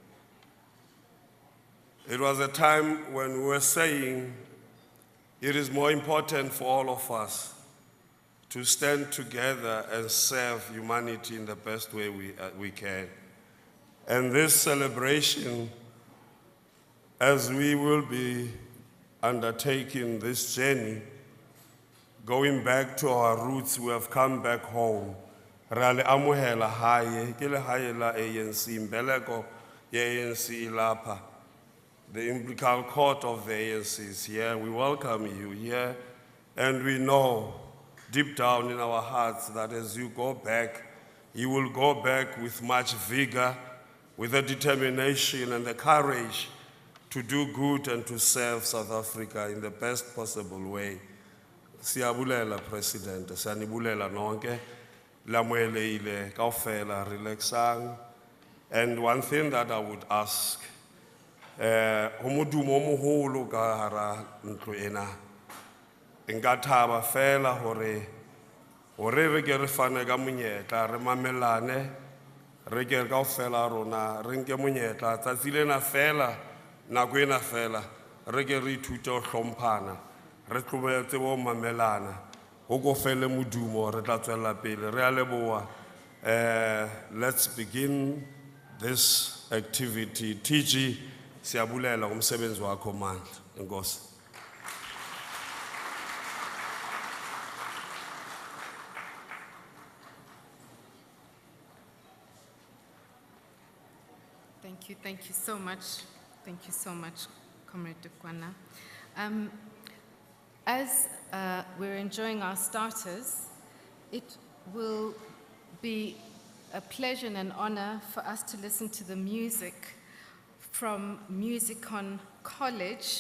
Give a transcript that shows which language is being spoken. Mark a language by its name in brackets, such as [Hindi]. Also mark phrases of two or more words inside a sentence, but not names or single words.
[English] It was a time when we were saying it is more important for all of us to stand together and serve humanity in the best way we can. And this celebration, as we will be undertaking this journey, going back to our roots, we have come back home. [Southern Sotho] Ra le amohela hae, ke le hae la ANC, mbeleko ya ANC ilapha. [English] The umbilical cord of the ANC is here. We welcome you here. And we know deep down in our hearts that as you go back, you will go back with much vigor, with the determination and the courage to do good and to serve South Africa in the best possible way. [Xhosa] Siyabulela President, siyanibulela nonke, [Southern Sotho] lamueleile kaofela relaxang. [English] And one thing that I would ask, [Southern Sotho] homodumo moholo ka hara ntlo ena, nka thaba fela hore re ke re fane ka monyetla re mamelane re ke kaofela rona re nke monyetla tsatsi lena fela nako ena fela re ke re ithute ho hlomphana re tlobetse bo mamelana ho go fele modumo re tla tswela pele re a leboha. [English] Let's begin this activity. [Xhosa] TG siyabulela ngomsebenzi wakho mandla. Enkosi. [English] Thank you so much. Thank you so much, Comrade Dukwana. As we're enjoying our starters, it will be a pleasure and an honor for us to listen to the music from Musicon College.